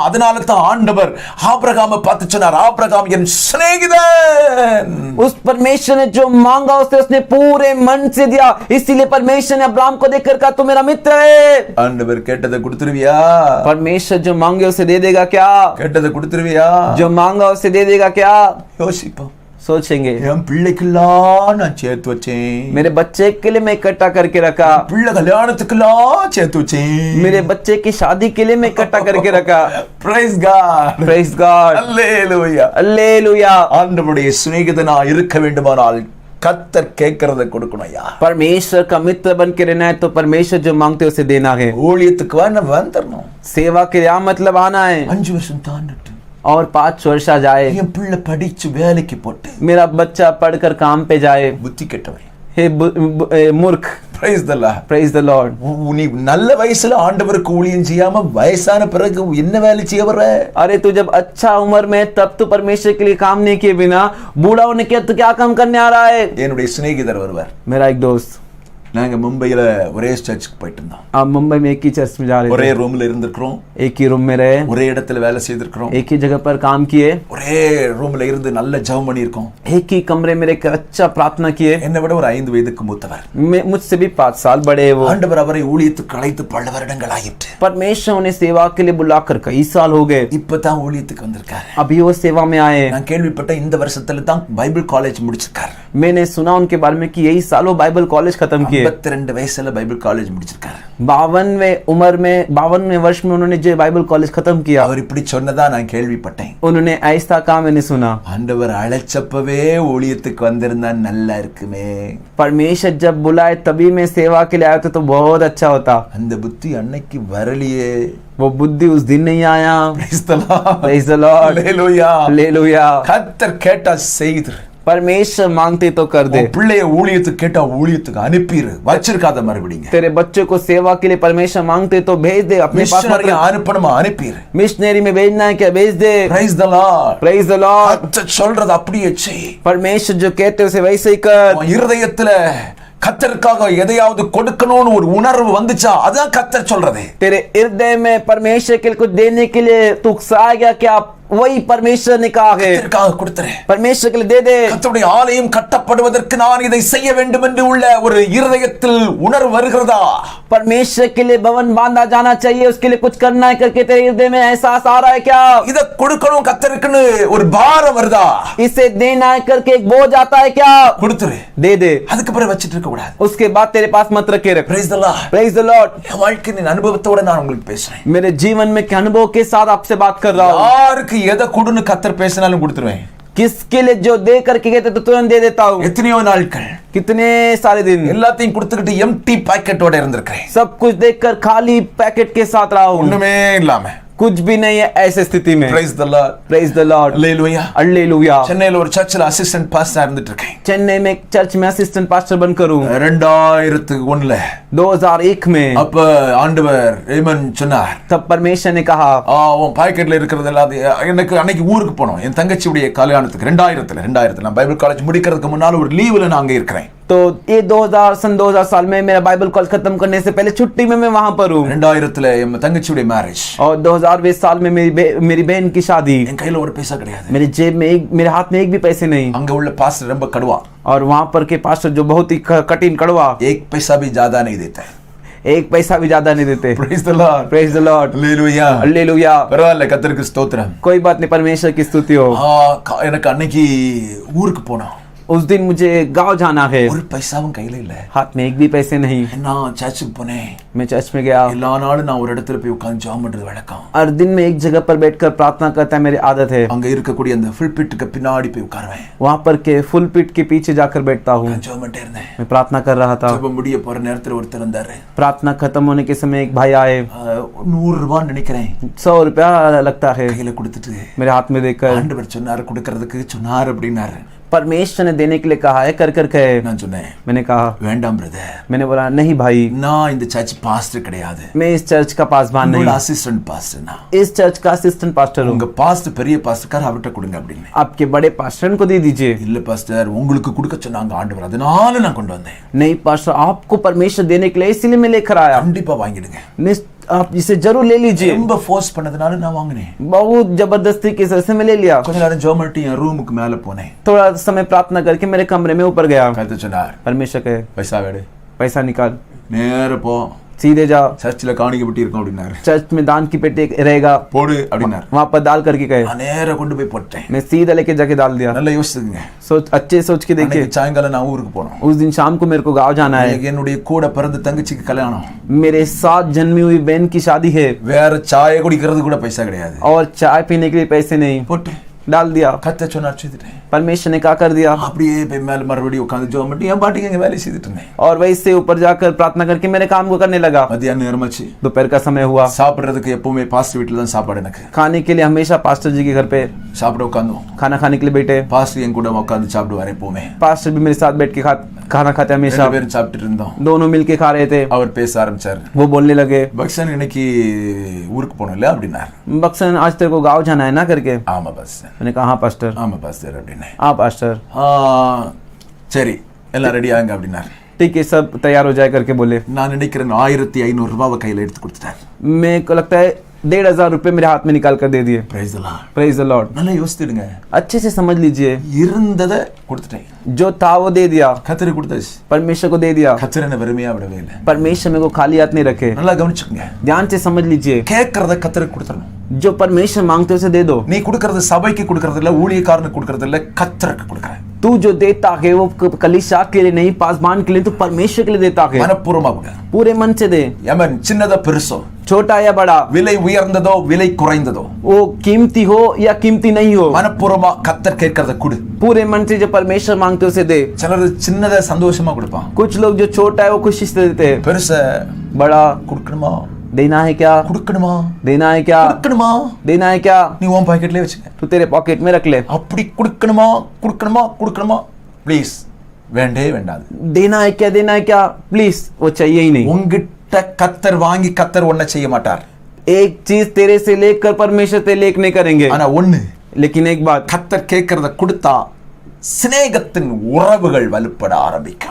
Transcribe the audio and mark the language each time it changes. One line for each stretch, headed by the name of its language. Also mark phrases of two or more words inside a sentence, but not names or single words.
Tamil: அதனால தான் ஆண்டவர் ஆபிரகாமை பார்த்து சொன்னார், ஆபிரகாம் என் சிநேகிதன்.
Hindi: उस परमेश्वर ने जो मांगा उसे उसने पूरे मन से दिया. इसीलिए परमेश्वर ने अब्राहम को देखकर कहा तू मेरा मित्र है.
Tamil: ஆண்டவர் கேட்டதை கொடுத்துருவியா?
Hindi: परमेश्वर जो मांगे उसे दे देगा क्या?
Tamil: கேட்டதை கொடுத்துருவியா?
Hindi: जो मांगा उसे दे देगा क्या?
Tamil: யோசிப்போம்.
Hindi: सोचेंगे.
Tamil: என் பிள்ளைக்கெல்லாம் நான் சேர்த்து வச்சேன்,
Hindi: मेरे बच्चे के लिए मैं इकट्ठा करके रखा,
Tamil: பிள்ளை கல்யாணத்துக்கெல்லாம் சேர்த்து வச்சேன்,
Hindi: मेरे बच्चे की शादी के लिए मैं इकट्ठा करके रखा.
English: Praise God. Praise God. Hallelujah. Hallelujah.
Tamil: ஆண்டவருடைய சிநேகிதனா இருக்க வேண்டுமானால் கர்த்தர் கேட்கறத கொடுக்கணும் ஐயா.
Hindi: परमेश्वर का मित्र बन के रहना है तो परमेश्वर जो मांगते उसे देना है.
Tamil: ஊழியத்துக்கு வந்துடணும்.
Hindi: सेवा के लिए मतलब आना है.
Tamil: 5 வருஷம் தாண்டட்டும்,
Hindi: और 5 वर्ष आ जाए,
Tamil: என் பிள்ளை படிச்சு வேலைக்கு போட்டு
Hindi: मेरा बच्चा पढ़कर काम पे जाए.
Tamil: புத்தி கெட்டவன்.
Hindi: हे मूर्ख.
English: Praise the Lord. Praise the Lord.
Tamil: நீ நல்ல வயசுல ஆண்டவருக்கு ஊழியம் செய்யாம வயசான பிறகு என்ன வேலை செய்ய வர?
Hindi: अरे तू जब अच्छा उम्र में तब तो परमेश्वर के लिए काम नहीं किए बिना बूढ़ा होने के तो क्या काम करने आ रहा है?
Tamil: என்னுடைய சிநேகிதர் வருவார்.
Hindi: मेरा एक दोस्त,
Tamil: நாங்க மும்பையில ஒரே சர்ச்சுக்கு போயிட்டு இருந்தோம்.
Hindi: आप मुंबई में एक ही चर्च में जा रहे
Tamil: ஒரே
Hindi: थे,
Tamil: ரூம்ல இருந்திருக்கிறோம்,
Hindi: एक ही रूम में रहे,
Tamil: ஒரே இடத்துல வேலை செய்திருக்கிறோம்,
Hindi: एक ही जगह पर काम किए,
Tamil: ஒரே ரூம்ல இருந்து நல்ல ஜெபம் பண்ணியிருக்கோம்.
Hindi: एक ही कमरे में रहकर अच्छा प्रार्थना किए.
Tamil: என்னை விட ஒரு 5 வயதுக்கு மூத்தவர்.
Hindi: मुझसे भी 5 साल बड़े है वो.
Tamil: ஆண்டவர் அவரை ஊழியத்துக்கு அழைத்து பல வருடங்கள் ஆயிற்று.
Hindi: परमेश्वर उन्हें सेवा के लिए बुलाकर कई साल हो गए.
Tamil: இப்பதான் ஊழியத்துக்கு வந்திருக்காரு.
Hindi: अभी वो सेवा में आए.
Tamil: நான் கேள்விப்பட்ட இந்த வருஷத்துல தான்
English: Bible college
Tamil: முடிச்சிருக்காரு.
Hindi: मैंने सुना उनके बारे में कि यही साल वो
English: Bible college
Hindi: खत्म किए.
Tamil: 52 வயசுல
English: Bible college
Tamil: முடிச்சிருக்காரு.
Hindi: 52वें वर्ष में उन्होंने जो
English: Bible college
Hindi: खत्म किया.
Tamil: அவர் இப்படி சொன்னதா நான் கேள்விப்பட்டேன்.
Hindi: उन्होंने ऐसा कहा, मैंने सुना.
Tamil: ஆண்டவர் அழைச்சப்பவே ஊழியத்துக்கு வந்திருந்தா நல்லா இருக்குமே.
Hindi: परमेश्वर जब बुलाए तभी मैं सेवा के लिए आया तो बहुत अच्छा होता.
Tamil: அந்த புத்தி அன்னைக்கு வரலையே.
Hindi: वो बुद्धि उस दिन नहीं आया.
English: Praise the Lord. Praise the Lord. Hallelujah. Hallelujah.
Tamil: கர்த்தர் கேட்டா செய்து.
Hindi: परमेश्वर मांगते तो कर दे.
Tamil: பிள்ளைய ஊழியத்துக்கு கேட்டா ஊழியத்துக்கு அனுப்பிரு, வச்சிருக்காத மறுபடிங்க.
Hindi: तेरे बच्चे को सेवा के लिए परमेश्वर मांगते तो भेज दे. अपने पास
Tamil: மிஷனரி அனுப்பணுமா அனுப்பிரு.
Hindi: मिशनरी में भेजना है क्या, भेज दे.
English: Praise the Lord. Praise the Lord.
Tamil: கர்த்தர் சொல்றது அப்படியே செய்.
Hindi: परमेश्वर जो कहते उसे वैसे ही कर.
Tamil: உன் இருதயத்துல கர்த்தருக்காக எதையாவது கொடுக்கணும்னு ஒரு உணர்வு வந்துச்சா, அதான் கர்த்தர் சொல்றது.
Hindi: तेरे हृदय में परमेश्वर के लिए कुछ देने के लिए तू उत्साह गया क्या, वही परमेश्वर ने कहा है.
Tamil: கர்த்தருக்காக கொடுத்துரு.
Hindi: परमेश्वर के लिए दे दे.
Tamil: கர்த்தருடைய ஆலயம் கட்டப்படுவதற்கு நான் இதை செய்ய வேண்டும் என்று உள்ள ஒரு இருதயத்தில் உணர்வு வருகிறதா?
Hindi: परमेश्वर के लिए भवन बांधा जाना चाहिए, उसके लिए कुछ करना है करके तेरे हृदय में एहसास आ रहा है क्या?
Tamil: இத கொடுக்கணும் கர்த்தருக்குன்னு ஒரு பாரம் வருதா?
Hindi: इसे देना है करके एक बोझ आता है क्या?
Tamil: கொடுத்துரு.
Hindi: दे दे.
Tamil: அதுக்கு பிறகு வச்சிட்டு இருக்க கூடாது.
Hindi: उसके बाद तेरे पास मत रखे रख.
English: Praise the Lord. Praise the Lord.
Tamil: என் வாழ்க்கையின் அனுபவத்தோட நான் உங்களுக்கு பேசுறேன்.
Hindi: मेरे जीवन में के अनुभव के साथ आपसे बात कर रहा हूँ.
Tamil: யாருக்கு எதை கொடுன்னு கர்த்தர் பேசினாலும் கொடுத்துருவேன்.
Hindi: किसके लिए जो दे करके कहते तो तुरंत दे देता हूँ.
Tamil: எத்தனையோ நாட்கள்
Hindi: कितने सारे दिन
Tamil: எல்லாத்தையும் கொடுத்துக்கிட்டு எம்டி பாக்கெட்டோட இருந்திருக்கிறேன்.
Hindi: सब कुछ देखकर खाली पैकेट के साथ रहा हूँ.
Tamil: ஒண்ணுமே இல்லாம.
Hindi: कुछ भी नहीं है ऐसे स्थिति में.
English: Praise the Lord. Praise the Lord. Hallelujah. Hallelujah.
Tamil: சென்னையில ஒரு சர்ச்சில்
English: assistant pastor
Tamil: இருந்துட்டு இருக்கேன்.
Hindi: चेन्नई में एक चर्च में
English: assistant pastor
Hindi: बनकर हूँ.
Tamil: 2001
Hindi: 2001 में
Tamil: அப்ப ஆண்டவர் ஏமன் சொன்னார்,
Hindi: तब परमेश्वर ने कहा,
Tamil: உன் பாக்கெட்ல இருக்கிறது எல்லாத்தையும் எனக்கு அன்னைக்கு ஊருக்கு போனோம் என் தங்கச்சியுடைய கல்யாணத்துக்கு 2000 நான் பைபிள் காலேஜ் முடிக்கிறதுக்கு முன்னால ஒரு லீவ்ல நான் அங்க இருக்கிறேன்.
Hindi: तो ये 2000 साल में मेरा बाइबल कॉलेज खत्म करने से पहले छुट्टी में मैं वहां पर हूँ
Tamil: 2000 என் தங்கச்சியுடைய மேரேஜ்
Hindi: और 2020 साल में मेरी बहन की शादी
Tamil: என் கையில ஒரு பைசா கிடையாது
Hindi: मेरे जेब में मेरे हाथ में एक भी पैसे नहीं
Tamil: அங்க உள்ள பாஸ்டர் ரொம்ப கடுவா
Hindi: और वहां पर के पास्टर जो बहुत ही कठिन कड़वा एक पैसा भी ज्यादा नहीं देता है एक पैसा भी ज्यादा नहीं देते
English: Praise the Lord. Praise the Lord Hallelujah. हालेलुया
Tamil: பரவாயில்ல கர்த்தருக்கு ஸ்தோத்திரம்
Hindi: कोई बात नहीं परमेश्वर की स्तुति हो
Tamil: எனக்கு அன்னைக்கு ஊருக்கு போனோம்
Hindi: उस दिन मुझे गांव जाना है
Tamil: ஒரு பைசாவும் கையில இல்ல
Hindi: हाथ में एक भी पैसे नहीं
Tamil: நான் சர்ச்சுக்கு போனேன்
Hindi: मैं चर्च में गया
Tamil: எல்லா நாளும் நான் ஒரு இடத்துல போய் உட்கார்ந்து ஜெபம் பண்றது வழக்கம்
Hindi: हर दिन में एक जगह पर बैठकर प्रार्थना करता है मेरी आदत है
Tamil: அங்க இருக்கக்கூடிய அந்த புல்பிட்டுக்கு பின்னாடி போய் உட்காருவேன்
Hindi: वहां पर के फुल पिट के पीछे जाकर बैठता हूँ
Tamil: நான் ஜெபம் பண்ணிட்டே இருந்தேன்
Hindi: मैं प्रार्थना कर रहा था
Tamil: ஜெபம் முடிய போற நேரத்துல ஒருத்தர் வந்தாரு
Hindi: प्रार्थना खत्म होने के समय एक भाई आए
Tamil: 100 ரூபாய் நினைக்கிறேன்
Hindi: 100 रुपया लगता है
Tamil: கையில கொடுத்துட்டு
Hindi: मेरे हाथ में देकर
Tamil: ஆண்டவர் சொன்னாரு கொடுக்கிறதுக்கு சொன்னாரு அப்படினாரு
Hindi: परमेश्वर ने देने के लिए कहा है कर कर कहे
Tamil: நான் சொன்னேன்
Hindi: मैंने कहा
Tamil: வேண்டாம் பிரதர்
Hindi: मैंने बोला नहीं भाई
Tamil: நான் இந்த சர்ச் பாஸ்டர் கிடையாது
Hindi: मैं इस चर्च का पासवान नहीं
English: assistant pastor
Tamil: நான்
Hindi: इस चर्च का
English: assistant pastor
Hindi: हूँ
Tamil: உங்க பாஸ்டர் பெரிய பாஸ்டர் அவர்கிட்ட கொடுங்க அப்படின்னு
Hindi: आपके बड़े पास्टर को दे दीजिए
Tamil: இல்ல பாஸ்டர் உங்களுக்கு கொடுக்க சொன்னாங்க ஆண்டவர் அதனால நான் கொண்டு வந்தேன்
Hindi: नहीं पास्टर आपको परमेश्वर देने के लिए इसीलिए मैं लेकर आया
Tamil: கண்டிப்பா வாங்கிடுங்க
Hindi: आप इसे जरूर ले लीजिए
Tamil: ரொம்ப ஃபோர்ஸ் பண்ணதுனால நான் வாங்கினேன்
Hindi: बहुत जबरदस्ती की वजह से मैं ले लिया
Tamil: கொஞ்ச நேரம் ஜெபம் பண்ணிட்டு என் ரூமுக்கு மேல போனேன்
Hindi: थोड़ा समय प्रार्थना करके मेरे कमरे में ऊपर गया
Tamil: கர்த்தர் சொன்னார்
Hindi: परमेश्वर कहे
Tamil: பைசா வேடு
Hindi: पैसा निकाल
Tamil: நேரா போ
Hindi: सीधे जा
Tamil: சர்ச்சில் காணிக்கை பெட்டி இருக்கும் அப்படின்னாரு
Hindi: चर्च में दान की पेटी रहेगा
Tamil: போடு அப்படின்னாரு
Hindi: वहां पर डाल करके कहे
Tamil: நான் நேரா கொண்டு போய் போட்டேன்
Hindi: मैं सीधा लेके जाके डाल दिया
Tamil: நல்லா யோசிச்சுங்க
Hindi: अच्छे सोच के देखिए
Tamil: அன்னைக்கு சாயங்காலம் நான் ஊருக்கு போனோம்
Hindi: उस दिन शाम को मेरे को गाँव जाना है
Tamil: என்னுடைய கூட பிறந்த தங்கச்சிக்கு கல்யாணம்
Hindi: मेरे साथ जन्मी हुई बहन की शादी है
Tamil: வேற சாய குடிக்கிறது கூட பைசா கிடையாது
Hindi: और चाय पीने के लिए पैसे नहीं
Tamil: போட்டு
Hindi: डाल दिया
Tamil: கர்த்தர் சொன்னார் செய்துட்டேன்
Hindi: परमेश्वर ने क्या कर दिया
Tamil: அப்படியே போய் மேல மறுபடியும் உட்கார்ந்து ஜெபம் பண்ணி என் பாட்டுக்கு எங்க வேலையை செய்துட்டு இருந்தேன்
Hindi: और वहीं से ऊपर जाकर प्रार्थना करके मेरे काम को करने लगा
Tamil: மத்தியானம் நேரமாச்சு
Hindi: दोपहर का समय हुआ
Tamil: சாப்பிடுறதுக்கு எப்பவுமே பாஸ்டர் வீட்டுல தான் சாப்பாடு எனக்கு
Hindi: खाने के लिए हमेशा पास्टर जी के घर पे
Tamil: சாப்பிட உட்கார்ந்தோம்
Hindi: खाना खाने के लिए बैठे
Tamil: பாஸ்டர் என் கூட உட்கார்ந்து சாப்பிடுவாரு எப்பவுமே
Hindi: पास्टर भी मेरे साथ बैठ के खाना खाते हमेशा
Tamil: ரெண்டு பேரும் சாப்பிட்டு இருந்தோம்
Hindi: दोनों मिलके खा रहे थे
Tamil: அவர் பேச ஆரம்பிச்சாரு
Hindi: वो बोलने लगे
Tamil: பக்சன் இன்னைக்கு ஊருக்கு போனோம்ல அப்படின்னாரு
Hindi: बक्सन आज तेरे को गाँव जाना है ना करके
Tamil: ஆமா பாஸ்டர்
Hindi: मैंने कहा हाँ पास्टर
Tamil: ஆமா பாஸ்டர் அப்படின்னு
Hindi: हाँ पास्टर
Tamil: சரி எல்லாம் ரெடி ஆகுங்க அப்படின்னாரு
Hindi: ठीक है सब तैयार हो जाए करके बोले
Tamil: நான் நினைக்கிறேன் 1500 ரூபாவை கையில எடுத்து கொடுத்துட்டாரு
Hindi: मेरे को लगता है 1500 रुपए मेरे हाथ में निकाल कर दे दिए
English: Praise the Lord Praise the Lord
Tamil: நல்லா யோசிச்சுடுங்க
Hindi: अच्छे से समझ लीजिए
Tamil: இருந்ததை கொடுத்துட்டேன்
Hindi: जो था वो दे दिया
Tamil: கர்த்தருக்கு கொடுத்தாச்சு
Hindi: परमेश्वर को दे दिया
Tamil: கர்த்தர் என்ன வெறுமையா விடவே இல்லை
Hindi: परमेश्वर मेरे को खाली हाथ नहीं रखे
Tamil: நல்லா கவனிச்சுக்கங்க
Hindi: ध्यान से समझ लीजिए
Tamil: கேட்கறத கர்த்தருக்கு கொடுத்துறணும்
Hindi: जो परमेश्वर मांगते हो उसे दे दो
Tamil: நீ கொடுக்கறது சபைக்கு கொடுக்கறது இல்ல ஊழியக்காரனுக்கு கொடுக்கறது இல்ல கர்த்தருக்கு கொடுக்கற
Hindi: तू जो देता है वो कलीसिया के लिए नहीं पासवान के लिए तो परमेश्वर के लिए देता है
Tamil: மனப்பூர்வமா கொடு
Hindi: पूरे मन से दे
Tamil: யமன் சின்னதோ பெருசோ
Hindi: छोटा या बड़ा
Tamil: விலை உயர்ந்ததோ விலை குறைந்ததோ
Hindi: वो कीमती हो या कीमती नहीं हो
Tamil: மனப்பூர்வமா கர்த்தர் கேட்கறத கொடு
Hindi: पूरे मन से जो परमेश्वर मांगते हो उसे दे
Tamil: சிலர் சின்னதை சந்தோஷமா கொடுப்பான்
Hindi: कुछ लोग जो छोटा है वो खुशी से देते हैं
Tamil: பெருச
Hindi: बड़ा
Tamil: கொடுக்கணுமா
Hindi: देना है क्या
Tamil: கொடுக்கணுமா
Hindi: देना है क्या
Tamil: கொடுக்கணுமா
Hindi: देना है क्या
Tamil: நீ உன் பாக்கெட்லயே வச்சுக்க
Hindi: तू तेरे पॉकेट में रख ले
Tamil: அப்படி கொடுக்கணுமா கொடுக்கணுமா கொடுக்கணுமா ப்ளீஸ் வேண்டே வேண்டாது
Hindi: देना है क्या प्लीज वो चाहिए ही नहीं
Tamil: உன்கிட்ட கர்த்தர் வாங்கி கர்த்தர் ஒன்ன செய்ய மாட்டார்
Hindi: एक चीज तेरे से लेकर परमेश्वर तेरे लेक नहीं करेंगे
Tamil: ஆனா ஒண்ணு
Hindi: लेकिन एक बात
Tamil: கர்த்தர் கேட்கறத கொடுத்தா சிநேகத்தின் உறவுகள் வலுப்பட ஆரம்பிக்கும்